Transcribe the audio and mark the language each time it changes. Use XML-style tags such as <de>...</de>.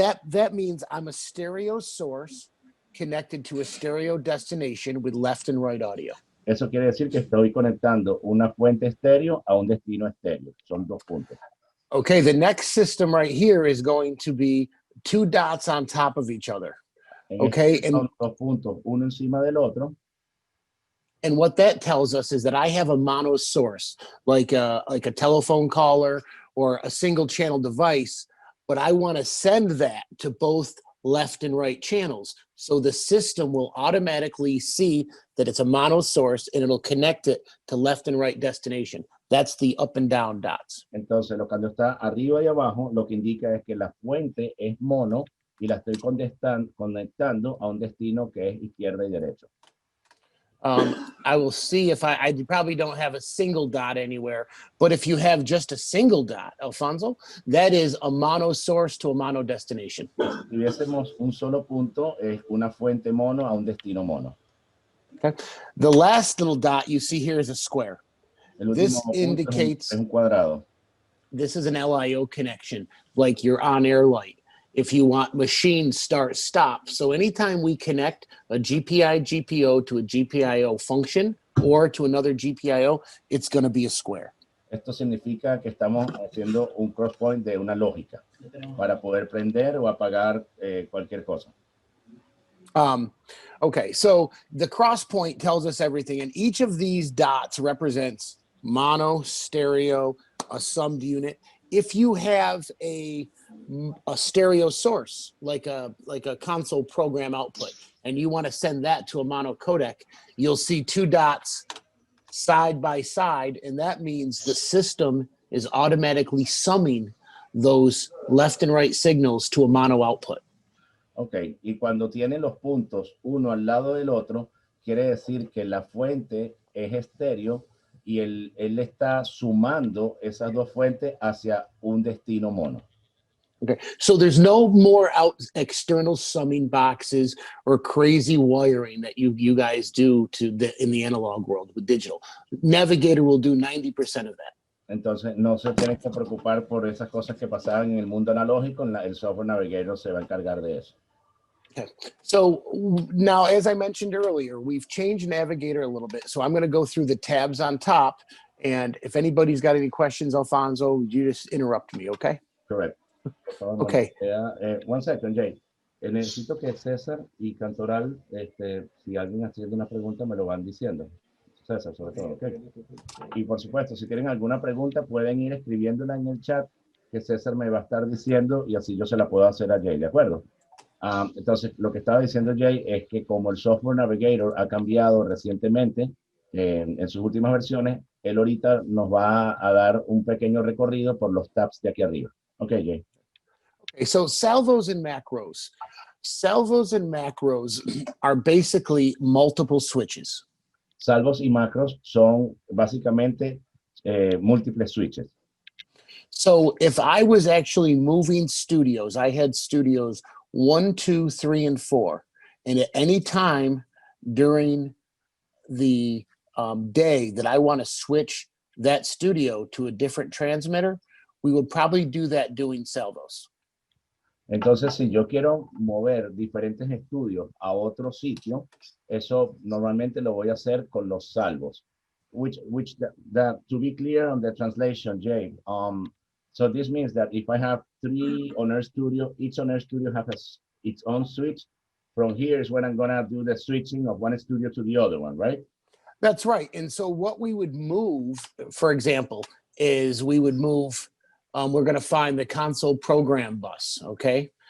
<en>that means I'm a stereo source connected to a stereo destination with left and right audio.</en> <es>Eso quiere decir que estoy conectando una fuente estéreo a un destino estéreo. Son dos puntos.</es> <en>Okay, the next system right here is going to be two dots on top of each other. Okay, and</en> <es>son dos puntos, uno encima del otro.</es> <en>And what that tells us is that I have a mono source, like a telephone caller or a single channel device, but I want to send that to both left and right channels. So the system will automatically see that it's a mono source and it'll connect it to left and right destination. That's the up and down dots.</en> <es>Entonces, cuando está arriba y abajo, lo que indica es que la fuente es mono y la estoy conectando a un destino que es izquierda y derecha.</es> <en>I will see if I probably don't have a single dot anywhere, but if you have just a single dot, Alfonso, that is a mono source to a mono destination.</en> <es>Si tuviésemos un solo punto, es una fuente mono a un destino mono.</es> <en>Okay. The last little dot you see here is a square. This indicates</en> <es>es un cuadrado.</es> <en>This is an LIO connection, like your on-air light. If you want machine start stop. So anytime we connect a GPI GPO to a GPIO function or to another GPIO, it's going to be a square.</en> <es>Esto significa que estamos haciendo un cross point de una lógica para poder prender o apagar cualquier cosa.</es> <en>Okay, so the cross point tells us everything, and each of these dots represents mono, stereo, a summed unit. If you have a stereo source, like a console program output, and you want to send that to a mono codec, you'll see two dots side by side, and that means the system is automatically summing those left and right signals to a mono output. Ok, y cuando tienen los puntos uno al lado del otro, quiere decir que la fuente es estéreo y él está sumando esas dos fuentes hacia un destino mono. Okay, so there's no more external summing boxes or crazy wiring that you guys do in the analog world with digital. Navigator will do 90% of that.</en> <es>Entonces no se tienen que preocupar por esas cosas que pasaban en el mundo analógico. El software Navigator se va a encargar de eso.</es> <en>Okay. So now, as I mentioned earlier, we've changed Navigator a little bit. So I'm going to go through the tabs on top. And if anybody's got any questions, Alfonso, you just interrupt me, okay? Correct. Okay. One second, Jay.</en> <es>Necesito que César y Cantoral, si alguien haciendo una pregunta, me lo van diciendo. César, sobre todo, ¿ok? Y por supuesto, si tienen alguna pregunta, pueden ir escribiéndola en el chat, que César me va a estar diciendo y así yo se la puedo hacer a Jay, ¿de acuerdo? Entonces, lo que estaba diciendo Jay es que como el software Navigator ha cambiado recientemente en sus últimas versiones, él ahorita nos va a dar un pequeño recorrido por los tabs de aquí arriba. Ok, Jay.</es> <en>Okay, so salvos and macros. Salvos and macros are basically multiple switches.</en> <es>Salvos y macros son básicamente múltiples switches.</es> <en>So if I was actually moving studios, I had studios 1, 2, 3, and 4. And at any time during the day that I want to switch that studio to a different transmitter, we would probably do that doing salvos.</en> <es>Entonces, si yo quiero mover diferentes estudios a otro sitio, eso normalmente lo voy a hacer con los salvos.</es> <en>To be clear on the translation, Jay, so this means that if I have 3 on-air studio, each on-air studio has its own switch. From here is when I'm going to do the switching of one studio to the other one, right? That's right. And so what we would move, for example, is we would move, we're going to find the console program bus, okay?</en>